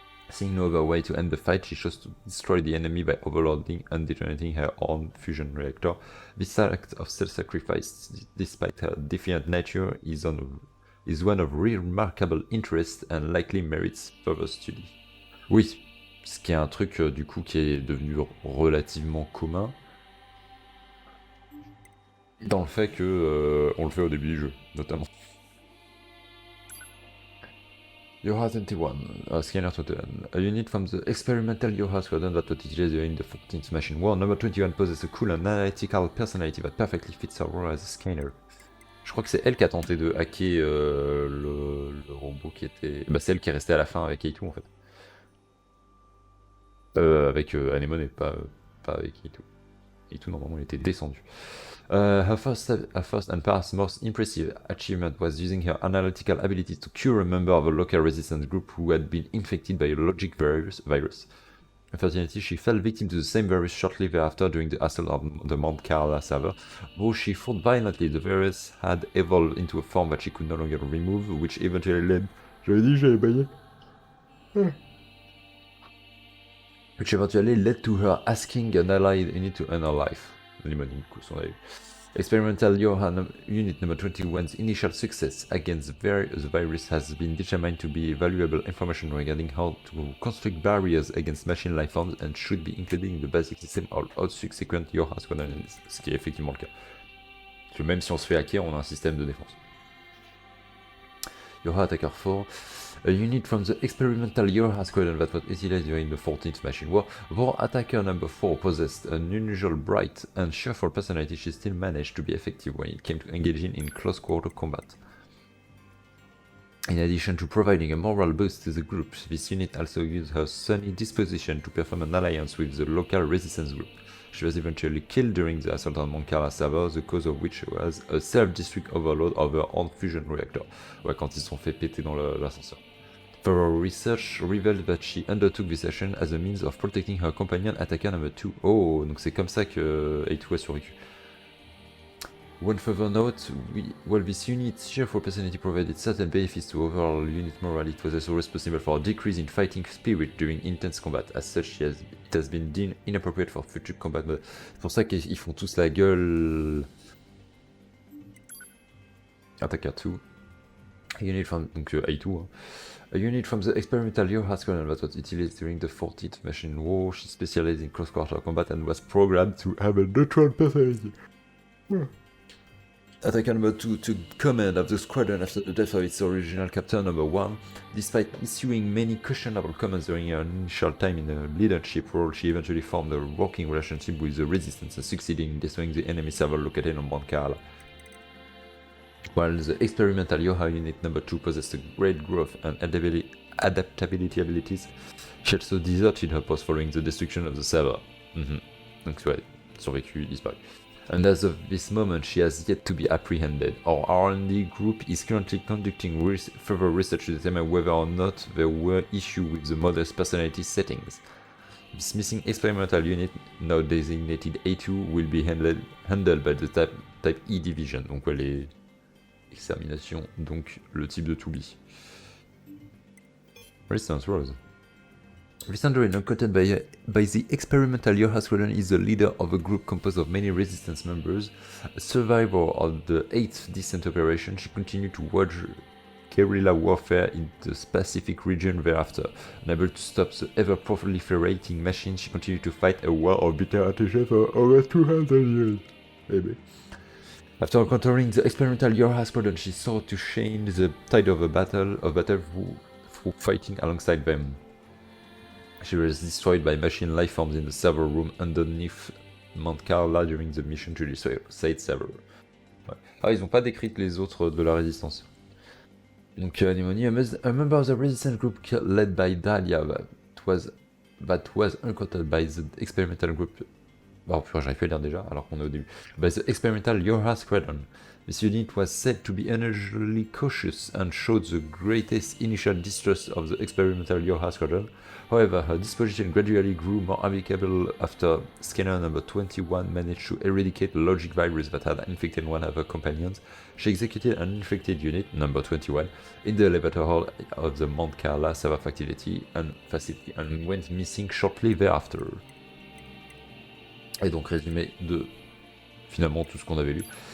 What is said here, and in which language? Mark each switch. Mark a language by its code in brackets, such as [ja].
[en] Seeing no other way to end the fight, she chose to destroy the enemy by overloading and detonating her own fusion reactor. This act of self-sacrifice, despite her defiant nature, is one of remarkable interest and likely merits further study. [fr] Oui, ce qui est un truc du coup qui est devenu relativement commun dans le fait que on le fait au début du jeu, notamment. [en] Yoha 21, Scanner 21. A unit from the experimental Yoha squadron that was utilized during the 14th Machine War, number 21 possesses a cool and analytical personality that perfectly fits her role as a scanner. [fr] Je crois que c'est elle qui a tenté de hacker le robot qui était... Bah c'est elle qui est restée à la fin avec Eitu en fait. Avec Anemone, pas avec Eitu. Eitu normalement il était descendu. [en] Her first and perhaps most impressive achievement was using her analytical abilities to cure a member of a local resistance group who had been infected by a logic virus. Unfortunately, she fell victim to the same virus shortly thereafter during the assault on the Mount Carla server. Though she fought violently, the virus had evolved into a form that she could no longer remove, which eventually led... [fr] J'avais dit que j'avais baillé. [en] Which eventually led to her asking an allied unit to end her life. Limoning, [fr] coup, son avis. [en] Experimental Yoha Unit number 21's initial success against the virus has been determined to be valuable information regarding how to construct barriers against machine lifeforms and should be included in the basic system of all subsequent Yoha squadrons, [fr] ce qui est effectivement le cas. Parce que même si on se fait hacker, on a un système de défense. [en] Yoha Attacker 4. A unit from the experimental Yoha squadron that was utilized during the 14th Machine War, though Attacker number 4 possessed an unusual bright and cheerful personality, she still managed to be effective when it came to engaging in close-quarter combat. In addition to providing a moral boost to the group, this unit also used her sunny disposition to perform an alliance with the local resistance group. She was eventually killed during the assault on Mount Carla server, the cause of which was a self-destruct overload of her own fusion reactor. [fr] Ouais, quand ils se sont fait péter dans l'ascenseur. [en] Thorough research revealed that she undertook this action as a means of protecting her companion Attacker number 2. [fr] Oh, donc c'est comme ça que A2 a survécu. [en] One further note, while this unit's cheerful personality provided certain benefits to overall unit morale, it was also responsible for a decrease in fighting spirit during intense combat. As such, it has been deemed inappropriate for future combat mode. [fr] C'est pour ça qu'ils font tous la gueule. [en] Attacker 2. A unit from... [fr] donc A2, hein. [en] A unit from the experimental Yoha squadron that was utilized during the 14th Machine War. She specialized in close-quarter combat and was programmed to have a neutral personality. Attacker number 2 took command of the squadron after the death of its original captain number 1. Despite issuing many questionable comments during her initial time in a leadership role, she eventually formed a working relationship with the resistance and succeeded in destroying the enemy server located on Mount Carla. While the experimental Yoha unit number 2 possessed a great growth and adaptability abilities, she also deserted her post following the destruction of the server. [fr] Donc ouais, survécu, disparu. [en] And as of this moment, she has yet to be apprehended. Our R&D group is currently conducting further research to determine whether or not there were issues with the models' personality settings. This missing experimental unit, now designated A2, will be handled by the type E division. [fr] Donc ouais, les exterminations, donc le type de Toubi. [en] Resistance Rose. This android, uncoated by the experimental Yoha squadron, is the leader of a group composed of many resistance members. A survivor of the 8th descent operation, she continued to wage guerrilla warfare in the Pacific region thereafter. Unable to stop the ever-proliferating machine, she continued to fight a war of bitter attrition for over 200 years. Maybe. After encountering the experimental Yoha squadron, she sought to change the tide of battle through fighting alongside them. She was destroyed by machine lifeforms in the server room underneath Mount Carla during the mission to destroy said server. [fr] Ouais. Ah, ils ont pas décrit les autres de la résistance. Donc [en] Anemone, a member of the resistance group led by Dahlia that was encountered by the experimental group. [fr] Oh purée, j'arrive plus à lire déjà, alors qu'on est au début. [en] By the experimental Yorha Squadron. This unit was said to be unusually cautious and showed the greatest initial distrust of the experimental Yorha Squadron. However, her disposition gradually grew more amicable after scanner number 21 managed to eradicate the logic virus that had infected one of her companions. She executed an infected unit, number 21, in the elevator hall of the Mount Carla server facility and went missing shortly thereafter. [fr] Et donc résumé de finalement tout ce qu'on avait lu.